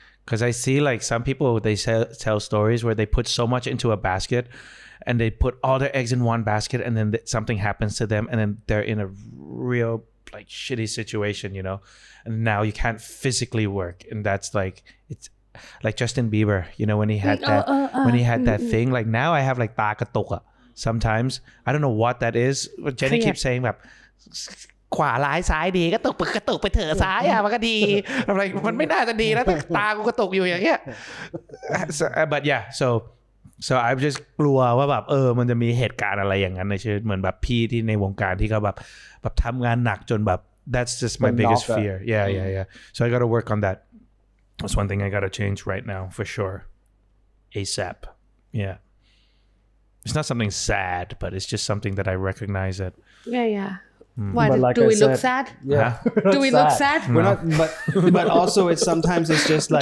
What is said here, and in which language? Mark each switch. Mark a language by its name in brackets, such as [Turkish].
[English] because I see like some people they tell stories where they put so much into a basket and they put all their eggs in one basket and then something happens to them and then they're in a real like shitty situation, you know, and now you can't physically work, and that's like it's like Justin Bieber, you know, when he had that thing. Like now I have like [Thai] ตากระตุกอะ [English] sometimes I don't know what that is, but Jenny keeps saying [Thai] แบบขวาร้ายซ้ายดีกระตุกไปเถอะซ้ายอะมันก็ดีอะไรมันไม่น่าจะดีแล้วตากูกระตุกอยู่อย่างเงี้ย [English] but yeah so I just [Thai] กลัวว่าแบบมันจะมีเหตุการณ์อะไรอย่างนั้นในชีวิตเหมือนแบบพี่ที่ในวงการที่เขาแบบทำงานหนักจนแบบ [English] that's just my biggest fear. Yeah. So I got to work on that. That's one thing I got to change right now for sure. ASAP. Yeah. It's not something sad, but it's just something that I recognize that. Yeah. Why do we look sad? Yeah. Do we look sad? We're not, but also it's sometimes it's just like.